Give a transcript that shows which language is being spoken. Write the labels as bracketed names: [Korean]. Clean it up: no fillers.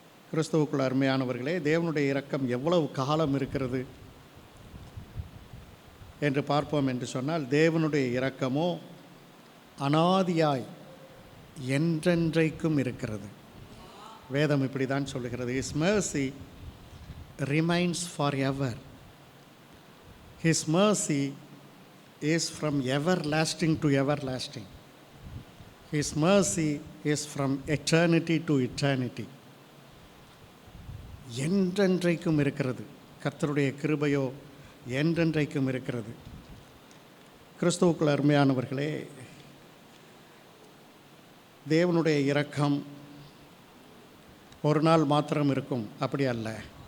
[Tamil] கிறிஸ்துவுக்குள் அருமையானவர்களே, தேவனுடைய இரக்கம் எவ்வளவு காலம் இருக்கிறது என்று பார்ப்போம் என்று சொன்னால், தேவனுடைய இரக்கமோ அனாதியாய் என்றென்றைக்கும் இருக்கிறது. வேதம் இப்படி தான் சொல்லுகிறது, [English] His mercy remains forever. His mercy is from everlasting to everlasting. His mercy is from eternity to eternity. [Tamil] என்றென்றைக்கும் இருக்கிறது. கர்த்தருடைய கிருபையோ என்றென்றைக்கும் இருக்கிறது. கிறிஸ்துவுக்குள் அருமையானவர்களே, தேவனுடைய இரக்கம் ஒரு நாள் மாத்திரம் இருக்கும், அப்படி அல்ல.